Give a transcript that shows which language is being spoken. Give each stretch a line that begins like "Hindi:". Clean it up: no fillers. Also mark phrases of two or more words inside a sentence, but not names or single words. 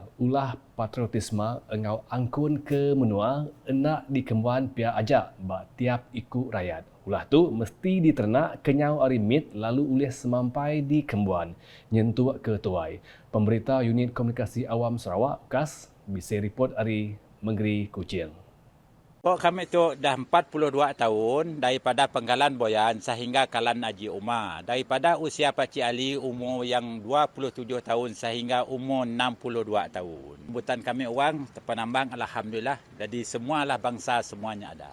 Iban: Ulah patriotisme engau angkun ke menua enak dikembuan pihak ajak bak tiap ikut rakyat. Ulah tu mesti diternak kenyau arimit lalu ulih semampai di kembuan nyentuh ke tuai. Pemberita Unit Komunikasi Awam Sarawak UKAS bisa report hari Menggeri Kuching.
Malay: Kami tu dah 42 tahun daripada Penggalan Boyan sehingga Kalan Haji Umar. Daripada usia Pakcik Ali umur yang 27 tahun sehingga umur 62 tahun. Sebutan kami orang penambang alhamdulillah. Jadi semualah bangsa semuanya ada.